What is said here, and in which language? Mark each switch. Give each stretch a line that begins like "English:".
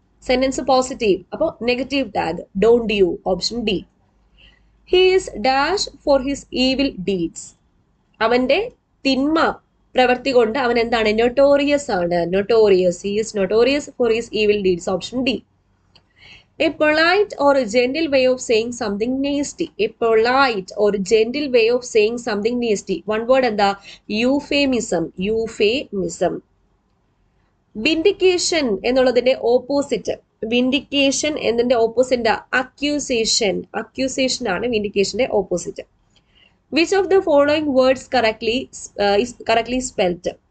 English: Sentence positive, അപ്പോൾ negative tag. Don't you. Option D. He is dash for his evil deeds.
Malayalam: അവന്റെ തിന്മ പ്രവൃത്തി കൊണ്ട് അവൻ എന്താണ്?
English: Notorious ആണ്. He is notorious for his evil deeds. Option D. A polite or a gentle way of saying something nasty. A polite or gentle way of saying something nasty. One word എന്താ? Euphemism. Euphemism.
Malayalam: Vindication എന്നുള്ളതിന്റെ opposite. Vindication എന്നതിന്റെ opposite accusation. Accusation ആണ് vindicationന്റെ opposite.
English: Which of the following words is correctly spelled?